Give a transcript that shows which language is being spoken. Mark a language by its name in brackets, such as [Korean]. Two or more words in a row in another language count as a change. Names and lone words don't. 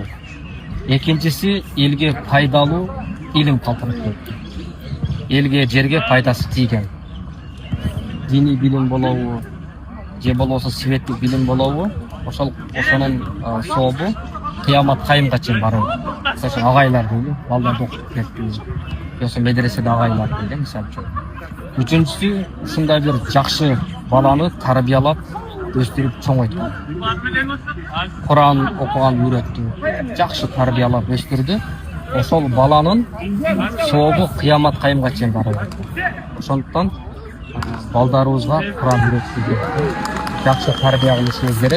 [Kyrgyz] Экинчиси элге пайдалуу илим калтырып кетти. Элге жерге пайдасы тийген. Диний билим болобу, же болбосо светтик билим болобу, ошонун сообу кыямат кайымга чейин барат. Мисалы агайлар дейли, балдарды окуп кетти. Yo'sa medresede agaylar deydi misal üçün. Üçüncüsü ушундай бир жакшы баланы тарбиялап өстүрүп чоңойту. Куран окуган үйрөттү, жакшы тарбиялап өстүрдү. Ошол баланын сообу кыямат кайымга чейин барат. Ошондуктан балдарыбызга Куран үйрөтүп, жакшы тарбия кылышыбыз керек.